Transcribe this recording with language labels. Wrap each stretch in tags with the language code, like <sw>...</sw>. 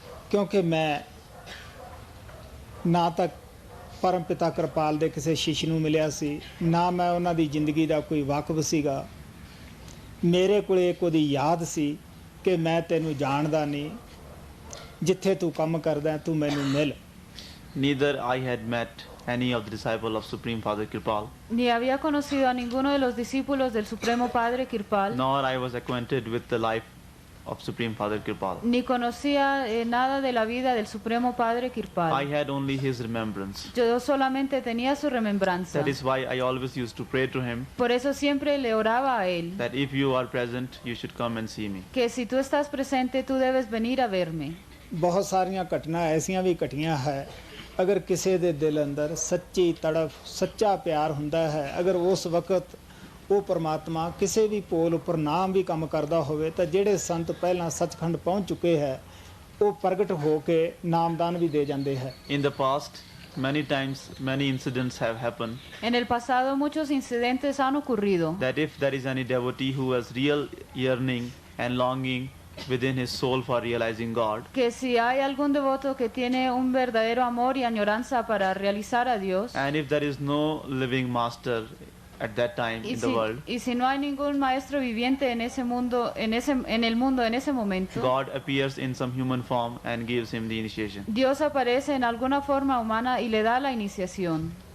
<pa>ਕਿਉਂਕਿ ਮੈਂ ਨਾ ਤਾਂ ਪਰਮ ਪਿਤਾ ਕਿਰਪਾਲ ਦੇ ਕਿਸੇ ਸ਼ਿਸ਼ ਨੂੰ ਮਿਲਿਆ ਸੀ, ਨਾ ਮੈਂ ਉਹਨਾਂ ਦੀ ਜ਼ਿੰਦਗੀ ਦਾ ਕੋਈ ਵਾਕਫ ਸੀਗਾ। ਮੇਰੇ ਕੋਲ ਇੱਕ ਉਹਦੀ ਯਾਦ ਸੀ ਕਿ ਮੈਂ ਤੈਨੂੰ ਜਾਣਦਾ ਨਹੀਂ, ਜਿੱਥੇ ਤੂੰ ਕੰਮ ਕਰਦਾ ਤੂੰ ਮੈਨੂੰ ਮਿਲ।</pa> <en>Neither I had met any of the disciples of Supreme Father Kirpal,</en> <es>Ni había conocido a ninguno de los discípulos del Supremo Padre Kirpal,</es> <en>nor I was acquainted with the life of Supreme Father Kirpal.</en> <es>ni conocía nada de la vida del Supremo Padre</es> <en>I</en> <es>Kirpal.</es> <en>had only his remembrance.</en> <es>Yo solamente tenía su remembranza.</es> <en>That is why I always used to pray to him</en> <es>Por eso siempre le oraba a él,</es> <en>that if you are present, you should come and see me.</en> <es>que si tú estás presente, tú debes venir a verme.</es> <pa>ਬਹੁਤ ਸਾਰੀਆਂ ਘਟਨਾ ਐਸੀਆਂ ਵੀ ਘਟੀਆਂ ਹੈ, ਅਗਰ ਕਿਸੇ ਦੇ ਦਿਲ ਅੰਦਰ ਸੱਚੀ ਤੜਫ ਸੱਚਾ ਪਿਆਰ ਹੁੰਦਾ ਹੈ, ਅਗਰ ਉਸ ਵਕਤ ਉਹ ਪਰਮਾਤਮਾ ਕਿਸੇ ਵੀ ਪੋਲ ਉੱਪਰ ਨਾਮ ਵੀ ਕੰਮ ਕਰਦਾ ਹੋਵੇ ਤਾਂ ਜਿਹੜੇ ਸੰਤ ਪਹਿਲਾਂ ਸੱਚਖੰਡ ਪਹੁੰਚ ਚੁੱਕੇ ਹੈ ਉਹ ਪ੍ਰਗਟ ਹੋ ਕੇ ਨਾਮਦਾਨ ਵੀ ਦੇ ਜਾਂਦੇ ਹੈ।</pa> <en>In the past, many times, many incidents have happened</en> <es>En el pasado muchos incidentes han ocurrido,</es> <en>that if there is any devotee who has real yearning and longing within his soul for realizing God,</en> <es>que si hay algún devoto que tiene un verdadero amor y añoranza para realizar a Dios,</es> <en>and if there is no living master at that time in the world,</en> <es>y si no hay ningún maestro viviente en ese mundo, en el mundo en ese momento,</es> <en>God appears in some human form and gives him the initiation.</en> <es>Dios aparece en alguna forma humana y le da la iniciación.</es>